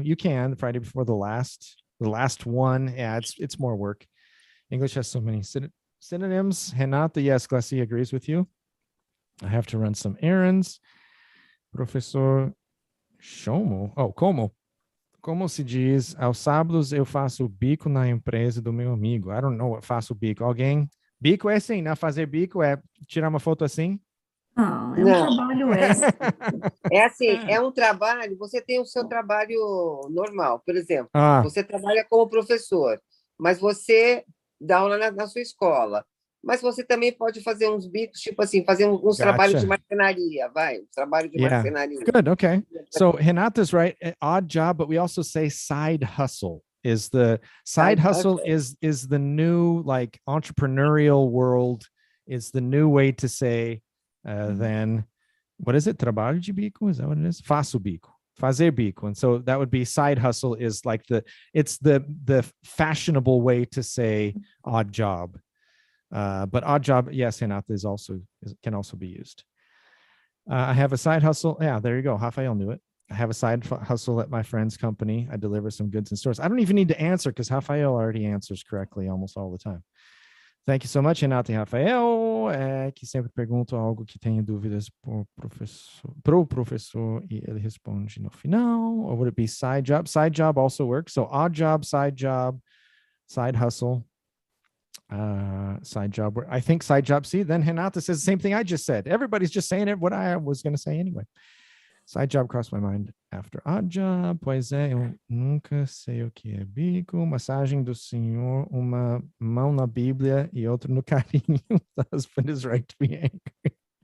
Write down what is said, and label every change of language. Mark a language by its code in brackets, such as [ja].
[en] You can. The Friday before the last one. Yeah, it's more work. English has so many synonyms. Renata, yes, Glassy agrees with you. I have to run some errands. Professor Shomo. [pt] Como se diz, aos sábados eu faço bico na empresa do meu amigo. [en] I don't know what [pt] faço bico. Alguém? Bico é assim, né? Fazer bico é tirar uma foto assim? Não, é um Não. trabalho extra. É assim, é um trabalho, você tem o seu trabalho normal, por exemplo, você trabalha como professor, mas você dá aula na sua escola. Mas você também pode fazer uns bicos, tipo assim, fazer uns trabalhos de marcenaria, trabalho de marcenaria. [en] Good, okay. So Renata's right, odd job, but we also say side hustle. Is the side hustle is the new, like, entrepreneurial world, is the new way to say then, what is it? [pt] Trabalho de bico, [en] is that what it is? [pt] Faço bico. Fazer bico. [en] And so that would be side hustle is like it's the fashionable way to say odd job. But odd job, yes, Renata can also be used. I have a side hustle. Yeah, there you go. Rafael knew it. I have a side hustle at my friend's company. I deliver some goods in stores. I don't even need to answer because Rafael already answers correctly almost all the time. Thank you so much, [pt] Renata e Rafael, que sempre pergunto algo que tenho dúvidas pro professor e ele responde no final. [en] Or would it be side job? Side job also works. So odd job, side hustle, side job. I think side job. See, then Renata says the same thing I just said. Everybody's just saying it what I was going to say anyway. Side job crossed my mind after odd job. [pt] Pois é, eu nunca sei o que é bico. Massagem do senhor, uma mão na Bíblia e outra no carinho. [en] The husband is right to be angry.